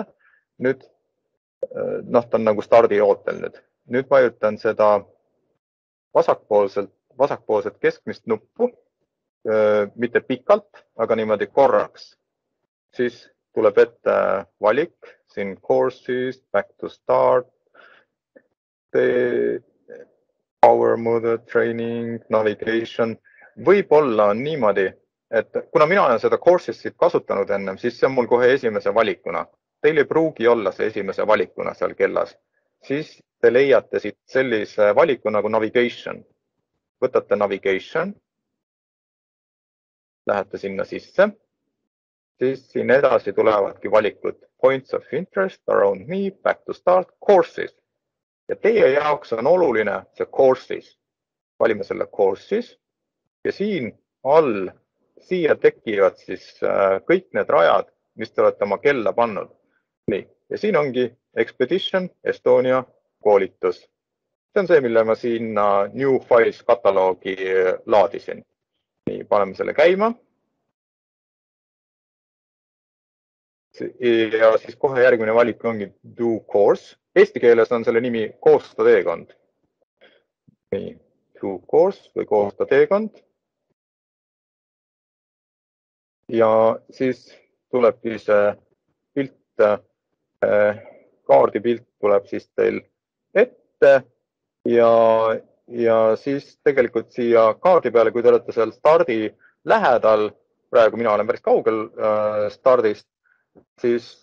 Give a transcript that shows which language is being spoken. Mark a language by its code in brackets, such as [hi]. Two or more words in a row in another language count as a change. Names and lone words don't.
[et] Nüüd, ta on nagu stardiootel nüüd. Nüüd vajutan seda vasakpoolset keskmist nuppu, mitte pikalt, aga niimoodi korraks. Siis tuleb ette valik, siin [en] courses, back to start, power mode, training, navigation. [et] Võib-olla on niimoodi, et kuna mina olen seda courses'it kasutanud ennem, siis see on mul kohe esimese valikuna. Teil ei pruugi olla see esimese valikuna seal kellas. Siis te leiate siit sellise valiku nagu navigation. Võtate navigation, lähete sinna sisse, siis siin edasi tulevadki valikud [en] points of interest, around me, back to start, courses. [et] Ja teie jaoks on oluline see courses. Valime selle courses ja siin all, siia tekivad siis kõik need rajad, mis te olete oma kella pannud. Nii, ja siin ongi Expedition Estonia koolitus. See on see, mille ma siin New Files kataloogi laadisin. Nii, paneme selle käima. Ja siis kohe järgmine valik ongi [en] do course. [et] Eesti keeles on selle nimi koosta teekond. Nii, [en] do course [et] või koosta teekond. Ja siis tulebki see pilt, kaardipilt tuleb siis teil ette ja siis tegelikult siia kaardi peale, kui te olete seal stardi lähedal, praegu mina olen päris kaugel stardist, siis